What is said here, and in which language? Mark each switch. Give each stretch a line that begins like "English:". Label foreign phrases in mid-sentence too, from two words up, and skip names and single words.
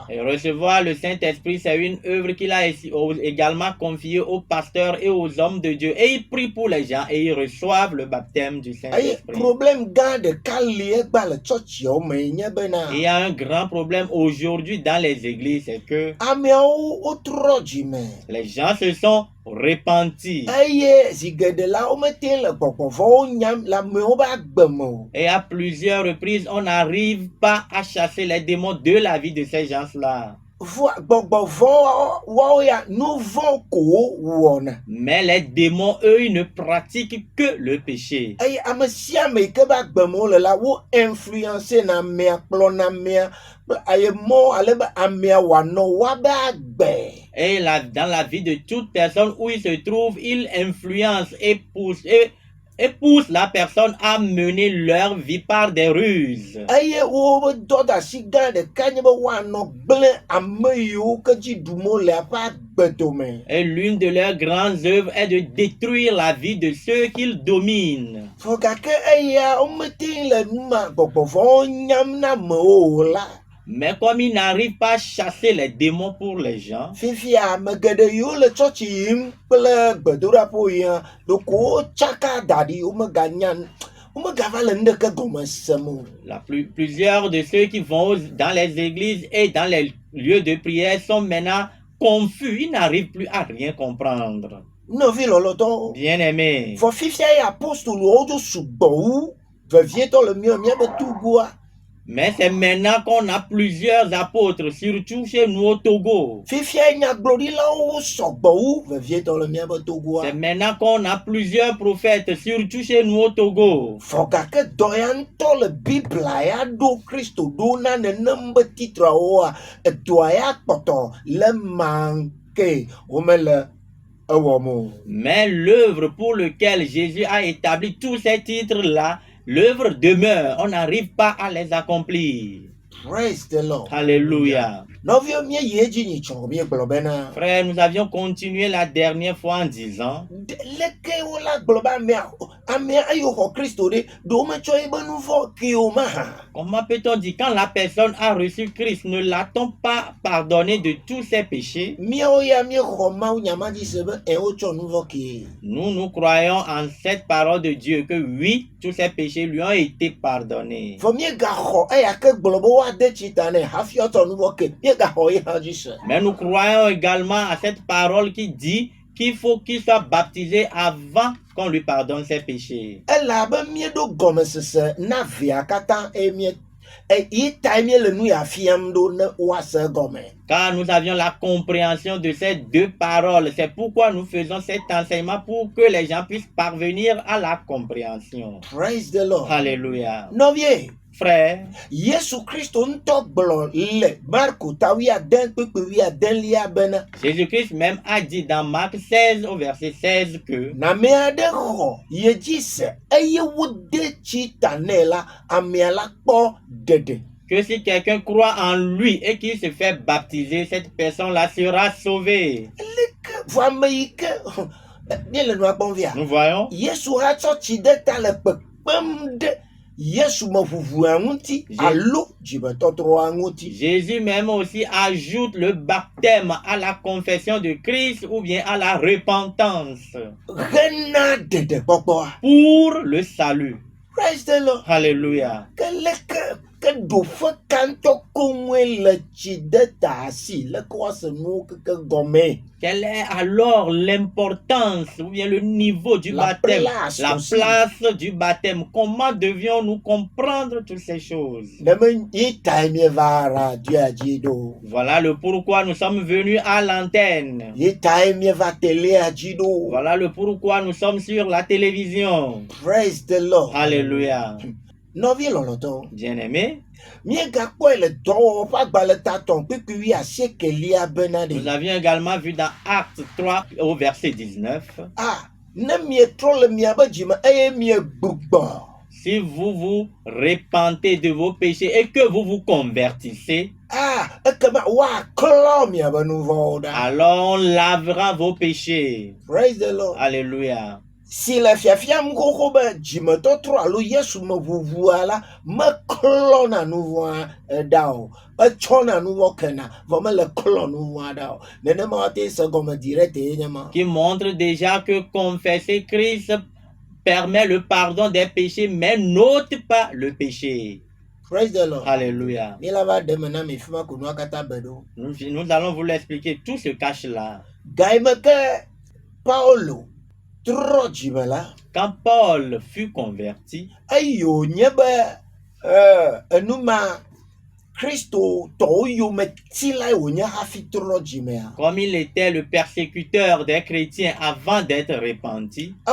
French: Et recevoir le Saint-Esprit, c'est une œuvre qu'il a également confiée aux pasteurs et aux hommes de Dieu. Et ils prient pour les gens et ils reçoivent le baptême du Eye Saint-Esprit.
Ewe: problème gã ɖeka li egba le tsɔtsiawo me nye bena
French: Il y a un grand problème aujourd'hui dans les églises, c'est que
Ewe: ameawo wotrɔ dzime.
French: les gens se sont repentis.
Ewe: Eye zi geɖe la womete le gbɔgbɔ vɔwo nyam le amewo ƒe agbe me o.
French: Et à plusieurs reprises, on n'arrive pas à chasser les démons de la vie de ces gens-là.
Ewe: Gbɔgbɔ vɔwo ya nu vɔ ko wɔna.
French: Mais les démons, eux, ils ne pratiquent que le péché.
Ewe: Eye ame sia ame yi ke ƒe agbe me wole la wo influence na amea kplɔ na amea aye mɔ ale be amea wòanɔ woabe agbe.
French: Et dans la vie de toute personne où il se trouve, il influence et pousse la personne à mener leur vie par des ruses.
Ewe: Eye wo be dɔdeasi gã ɖeka nye be woanɔ gblẽ ame yiwo ke dzi ɖum wole ƒe agbedome.
French: Et l'une de leurs grandes œuvres est de détruire la vie de ceux qu'ils dominent.
Ewe: Fɔ gake eya womete le nu ma gbɔgbɔ vɔwo nyam na amewo o la.
French: Mais comme ils n'arrivent pas à chasser les démons pour les gens,
Ewe: Fifia ame geɖe yiwo le tsɔtsi yim kple gbedoɖaƒo yia ɖoko wotsaka da ɖi womegava le nuɖeke gɔme sem o.
French: plusieurs de ceux qui vont dans les églises et dans les lieux de prière sont maintenant confus. Ils n'arrivent plus à rien comprendre.
Ewe: Nɔvi lɔlɔtɔ.
French: Bien-aimés,
Ewe: Fɔ fifia ye apostolowo dzo sugbɔ wu vevietɔ le míabe Togoa.
French: mais c'est maintenant qu'on a plusieurs apôtres, surtout chez nous au Togo.
Ewe: Fifia nyagblɔɖilawo sɔgbɔ wu vevietɔ le míabe Togoa.
French: C'est maintenant qu'on a plusieurs prophètes, surtout chez nous au Togo.
Ewe: Fɔ gake dɔ ya ŋutɔ le Biblia ya ɖo Kristo ɖo na nenem be titrawoa edɔa ya kpɔtɔ le manke womele ewɔm o.
French: Mais l'œuvre pour laquelle Jésus a établi tous ces titres-là, l'œuvre demeure. On n'arrive pas à les accomplir.
English: Praise the Lord.
French: Alléluia.
Ewe: Nɔvio mie yi edzi nyi tsɔ mie gblɔ bena.
French: Frère, nous avions continué la dernière fois en disant
Ewe: Leke wola gblɔ be amea eyo xɔ Kristo ɖe ɖewo metsɔ ebe nu vɔ kewo ma hã.
French: comment peut-on dire quand la personne a reçu Christ, ne l'a-t-on pas pardonné de tous ses péchés?
Ewe: Míawo ya miexɔ Mawu nyama dzi se be wotsɔ nu vɔ ke.
French: Nous croyons en cette parole de Dieu que oui, tous ses péchés lui ont été pardonnés.
Ewe: Fɔ miegaxɔ eya ke gblɔ be woade tsi ta nɛ hafi wotsɔ nu vɔ ke miegaxɔ ye hã dzi se.
French: Mais nous croyons également à cette parole qui dit qu'il faut qu'il soit baptisé avant qu'on lui pardonne ses péchés.
Ewe: Elabe mieɖo gɔmesese na via katã yi tae miele nu ya fiam ɖo ne woase gɔme.
French: Car nous avions la compréhension de ces deux paroles. C'est pourquoi nous faisons cet enseignement pour que les gens puissent parvenir à la compréhension.
English: Praise the Lord.
French: Alléluia.
Ewe: Nɔvie.
French: Frère,
Ewe: Yesu Kristo ŋutɔ gblɔ le Marko ta 11:11 bena.
French: Jésus-Christ même a dit dans Marc 16 au verset 16 que
Ewe: Name aɖe xɔ ye dzi se eye wode tsi ta nɛ la, amea la kpɔ ɖeɖe.
French: que si quelqu'un croit en lui et qu'il se fait baptiser, cette personne-là sera sauvée.
Ewe: Vɔ ame yi ke míele nua kpɔm via.
French: Nous voyons.
Ewe: Yesu hã tsɔ tsi ɖe ta le kpekpem ɖe Yesu me ʋuʋua ŋuti alo dzimetɔtrɔa ŋuti.
French: Jésus même aussi ajoute le baptême à la confession de Christ ou bien à la repentance.
Ewe: Hena ɖeɖekpɔkpɔa.
French: Pour le salut.
English: Praise the Lord.
French: Alléluia.
Ewe: Que ɖoƒe kantɔ koŋue le tsi de ta asi leke woase nuwo keke gɔmee.
French: Quelle est alors l'importance ou bien le niveau du baptême, la place du baptême? Comment devions-nous comprendre toutes ces choses? Voilà le pourquoi nous sommes venus à l'antenne. Voilà le pourquoi nous sommes sur la télévision.
English: Praise the Lord.
French: Alléluia. Bien-aimé, nous avions également vu dans Actes 3 au verset 19. Si vous vous repentez de vos péchés et que vous vous convertissez, alors on lavera vos péchés.
English: Praise the Lord.
French: Alléluia.
Ewe: Si la fiafiam koko be dzimetɔtrɔ alo Yesu me ʋuʋua la meklɔna nu vɔa ɖa o, etsɔna nu vɔ kena vɔ mele klɔ nu vɔa ɖa o. Nenema woate se gɔme direct ye nye ma.
French: Qui montre déjà que confesser Christ permet le pardon des péchés mais n'ôte pas le péché.
English: Praise the Lord.
French: Alléluia. Nous allons vous l'expliquer, tout se cache là. Paulo. Quand Paul fut converti, comme il était le persécuteur des chrétiens avant d'être repenti,